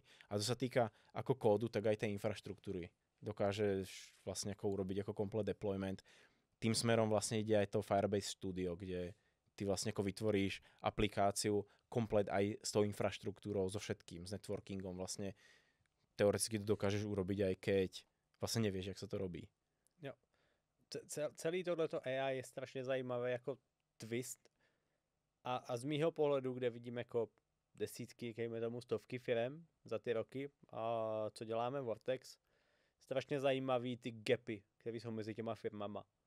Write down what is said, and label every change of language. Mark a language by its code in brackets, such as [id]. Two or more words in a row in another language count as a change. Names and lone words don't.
[sk] A to sa týka ako kódu, tak aj tej infraštruktúry. Dokážeš vlastne ako urobiť ako komplet deployment. Tým smerom vlastne ide aj to Firebase Studio, kde ty vlastne ako vytvoríš aplikáciu komplet aj s tou infraštruktúrou, so všetkým, s networkingom. Vlastne teoreticky to dokážeš urobiť aj keď vlastne nevieš, jak sa to robí. [cs] Jo. Celý tohleto AI je strašně zajímavé jako twist a z mýho pohledu, kde vidím jako desítky, kejme tomu stovky firem za ty roky, a co děláme Vortex, strašně zajímavý ty gapy, které jsou mezi těma firmama.